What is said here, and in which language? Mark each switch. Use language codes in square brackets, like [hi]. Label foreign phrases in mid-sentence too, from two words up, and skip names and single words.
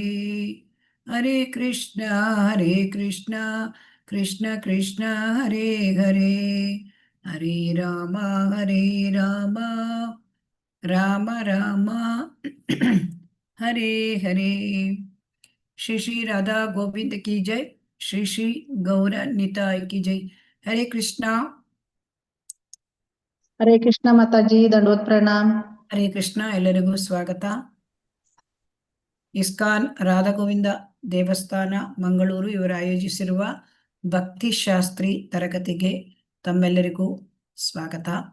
[sa] ಹರೇ ಕೃಷ್ಣ ಕೃಷ್ಣ ಕೃಷ್ಣ ಹರೇ ಹರೇ ಹರೇ ರಾಮ ರಾಮ ರಾಮ ಹರೇ ಹರೇ. [hi] श्री श्री राधा गोविंद की जय. श्री श्री गौर निताई की जय. हरे कृष्ण. हरे कृष्ण माताजी, दंडोत प्रणाम. [kn] ಹರೇ ಕೃಷ್ಣ. ಎಲ್ಲರಿಗೂ ಸ್ವಾಗತ. ಇಸ್ಕಾನ್ ರಾಧಾ ಗೋವಿಂದ ದೇವಸ್ಥಾನ ಮಂಗಳೂರು ಇವರು ಆಯೋಜಿಸಿರುವ ಭಕ್ತಿ ಶಾಸ್ತ್ರಿ ತರಗತಿಗೆ ತಮ್ಮೆಲ್ಲರಿಗೂ ಸ್ವಾಗತ.